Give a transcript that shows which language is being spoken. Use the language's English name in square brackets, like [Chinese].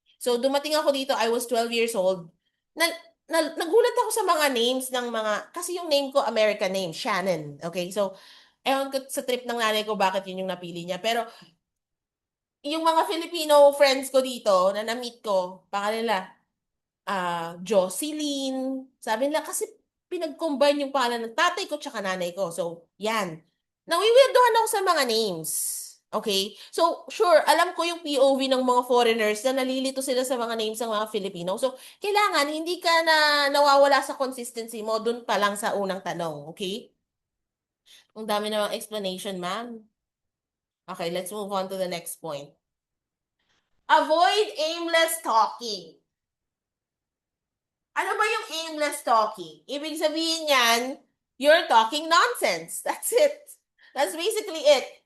[Filipino] So, dumating ako dito, [English] I was 12 years old. [Filipino] Nagulat ako sa mga names ng mga, kasi yung name ko, American name, Shannon. Okay, so, ewan ko sa trip ng nanay ko, bakit yun yung napili niya. Pero, yung mga Filipino friends ko dito, na na-meet ko, pangalan nila, Jocelyn. Sabi nila, kasi pinag-combine yung pangalan ng tatay ko tsaka nanay ko. So, yan. Nawiwirdohan ako sa mga names. Okay? So, sure, alam ko yung POV ng mga foreigners na nalilito sila sa mga names ng mga Filipino. So, kailangan hindi ka na nawawala sa consistency mo dun pa lang sa unang tanong. Okay? Ang dami namang explanation, ma'am. [English] Okay, let's move on to the next point. Avoid aimless talking. [Filipino] Ano ba yung aimless talking? Ibig sabihin yan, [English] you're talking nonsense. That's it. That's basically it.